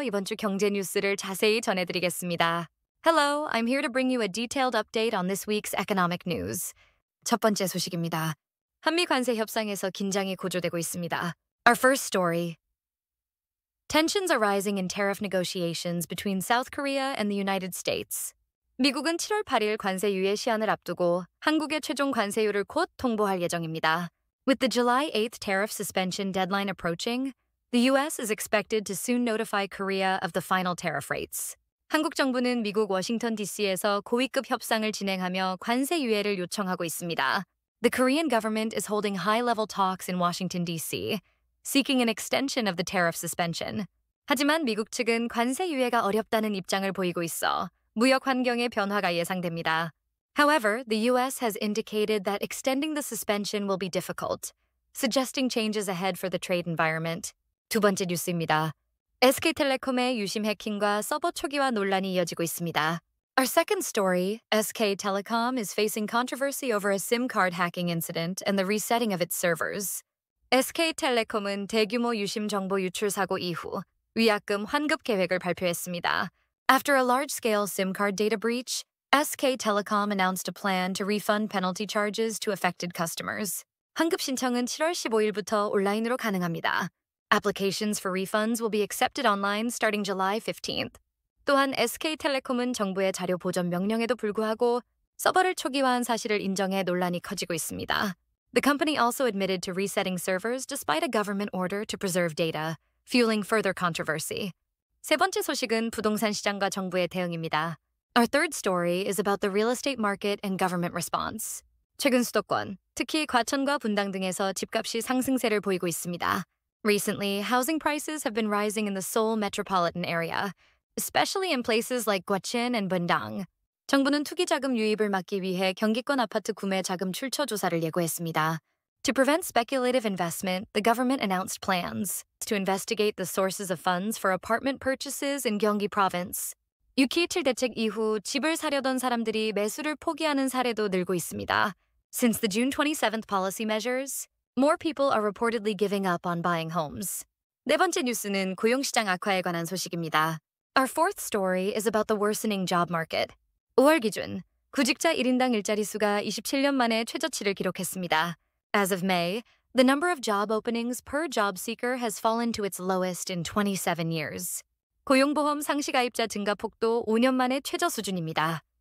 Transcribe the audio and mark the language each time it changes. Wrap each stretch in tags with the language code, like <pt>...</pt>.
<ko>이번 주 경제 뉴스를 자세히 전해드리겠습니다.</ko> <en>Hello, I'm here to bring you a detailed update on this week's economic news.</en> <ko>첫 번째 소식입니다. 한미 관세 협상에서 긴장이 고조되고 있습니다.</ko> <en>Our first story. Tensions are rising in tariff negotiations between South Korea and the United States.</en> <ko>미국은 7월 8일 관세 유예 시한을 앞두고 한국의 최종 관세율을 곧 통보할 예정입니다.</ko> <en>With the July 8th tariff suspension deadline approaching, the U.S. is expected to soon notify Korea of the final tariff rates.</en> <ko>한국 정부는 미국 워싱턴 DC에서 고위급 협상을 진행하며 관세 유예를 요청하고 있습니다.</ko> <en>The Korean government is holding high-level talks in Washington, D.C., seeking an extension of the tariff suspension.</en> <ko>하지만 미국 측은 관세 유예가 어렵다는 입장을 보이고 있어 무역 환경의 변화가 예상됩니다.</ko> <en>However, the U.S. has indicated that extending the suspension will be difficult, suggesting changes ahead for the trade environment.</en> <ko>두 번째 뉴스입니다. SK텔레콤의 유심 해킹과 서버 초기화 논란이 이어지고 있습니다.</ko> <en>Our second story, SK Telecom is facing controversy over a SIM card hacking incident and the resetting of its servers.</en> <ko>SK텔레콤은 대규모 유심 정보 유출 사고 이후 위약금 환급 계획을 발표했습니다.</ko> <en>After a large-scale SIM card data breach, SK Telecom announced a plan to refund penalty charges to affected customers.</en> <ko>환급 신청은 7월 15일부터 온라인으로 가능합니다.</ko> <en>Applications for refunds will be accepted online starting July 15th.</en> <ko>또한 SK텔레콤은 정부의 자료 보전 명령에도 불구하고 서버를 초기화한 사실을 인정해 논란이 커지고 있습니다.</ko> <en>The company also admitted to resetting servers despite a government order to preserve data, fueling further controversy.</en> <ko>세 번째 소식은 부동산 시장과 정부의 대응입니다.</ko> <en>Our third story is about the real estate market and government response.</en> <ko>최근 수도권, 특히 과천과 분당 등에서 집값이 상승세를 보이고 있습니다.</ko> <en>Recently, housing prices have been rising in the Seoul metropolitan area, especially in places like Gwacheon and Bundang.</en> <ko>정부는 투기 자금 유입을 막기 위해 경기권 아파트 구매 자금 출처 조사를 예고했습니다.</ko> <en>To prevent speculative investment, the government announced plans to investigate the sources of funds for apartment purchases in Gyeonggi Province.</en> <ko>6.27 대책 이후 집을 사려던 사람들이 매수를 포기하는 사례도 늘고 있습니다.</ko> <en>Since the June 27th policy measures, more people are reportedly giving up on buying homes.</en> <ko>네 번째 뉴스는 고용시장 악화에 관한 소식입니다.</ko> <en>Our fourth story is about the worsening job market.</en> <ko>5월 기준, 구직자 1인당 일자리 수가 27년 만에 최저치를 기록했습니다.</ko> <en>As of May, the number of job openings per job seeker has fallen to its lowest in 27 years.</en> <ko>고용보험 상시가입자 증가폭도 5년 만에 최저 수준입니다.</ko>